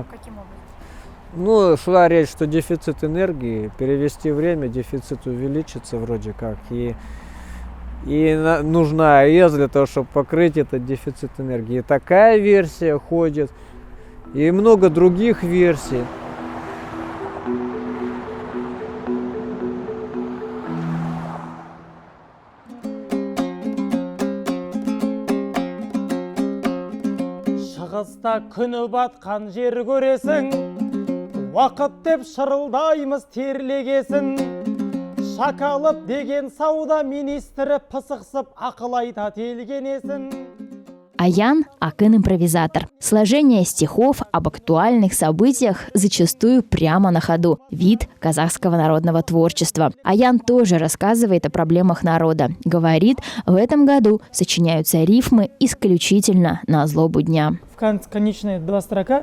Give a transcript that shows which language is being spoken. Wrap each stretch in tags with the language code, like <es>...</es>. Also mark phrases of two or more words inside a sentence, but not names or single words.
<ru>Каким образом? Шла речь, что дефицит энергии, перевести время, дефицит увеличится вроде как. И нужна АЭС для того, чтобы покрыть этот дефицит энергии. И такая версия ходит, и много других версий.</ru> <kk>Шығыста күні батқан жер көресің, уақыт деп шырылдаймыз терлегесін. Шакалып деген сауда министрі пысықсып ақыл айтат елгенесін.</kk> <ru>Аян – акын-импровизатор. Сложение стихов об актуальных событиях зачастую прямо на ходу. Вид казахского народного творчества. Аян тоже рассказывает о проблемах народа. Говорит, в этом году сочиняются рифмы исключительно на злобу дня. Конечные два строка.</ru>